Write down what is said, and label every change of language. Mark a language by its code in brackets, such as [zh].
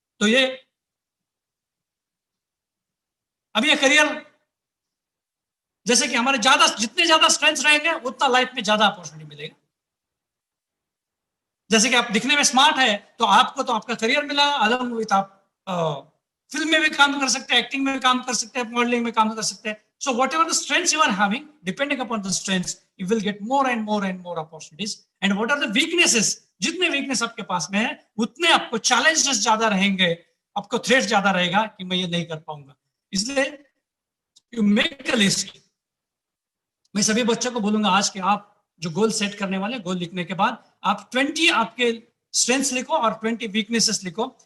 [hi] तो ये अभी ये करियर जैसे कि हमारे जितने ज्यादा स्ट्रेंथ रहेंगे उतना लाइफ में ज्यादा अपॉर्चुनिटी मिलेगा। जैसे कि आप दिखने में स्मार्ट है तो आपको तो आपका करियर मिला, अलग विथ आप फिल्म में भी काम कर सकते हैं, एक्टिंग में भी काम कर सकते हैं, मॉडलिंग में काम कर सकते हैं। [en] So whatever the strengths you are having, depending upon the strengths, you will get more and more and more opportunities. And what are the weaknesses? [hi] जितने वीकनेस आपके पास में है उतने आपको चैलेंजेस ज्यादा रहेंगे, आपको थ्रेट ज्यादा रहेगा कि मैं ये नहीं कर पाऊंगा। इसलिए [en] You make a list. [hi] मैं सभी बच्चों को बोलूंगा आज के आप जो गोल सेट करने वाले, गोल लिखने के बाद आप 20 आपके स्ट्रेंथ्स लिखो और 20 वीकनेसेस लिखो।